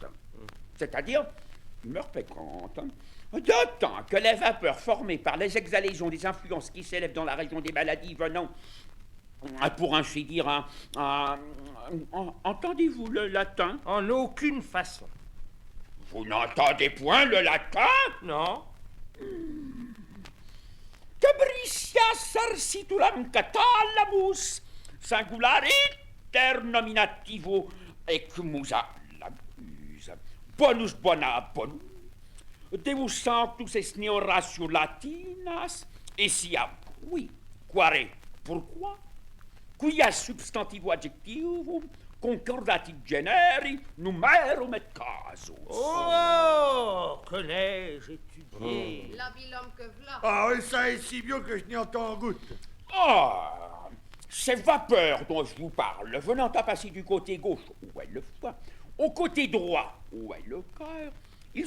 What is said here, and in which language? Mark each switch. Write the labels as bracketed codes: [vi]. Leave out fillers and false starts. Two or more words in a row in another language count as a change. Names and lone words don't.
[fr] C'est-à-dire, humeurs pécantes. D'autant que les vapeurs formées par les exhalaisons des influences qui s'élèvent dans la région des maladies venant, pour ainsi dire, entendez-vous le latin? En aucune façon. Vous n'entendez point le latin? Non. [la] Cabricia sarsitulam catalamus singularit nominativo ecmusa labus bonus bona bonum Deus sanctus est neo ratio latinas et sia oui quare pourquoi quia substantivo adjectivum concordatit generi numerum et casus. [fr] Oh, que l'ai-je étudié. L'habile homme que v'là. Ah oui, ça est si bien que je n'y entends goutte. Ah, ces vapeurs dont je vous parle, venant à passer du côté gauche, où est le foie, au côté droit, où est le cœur, il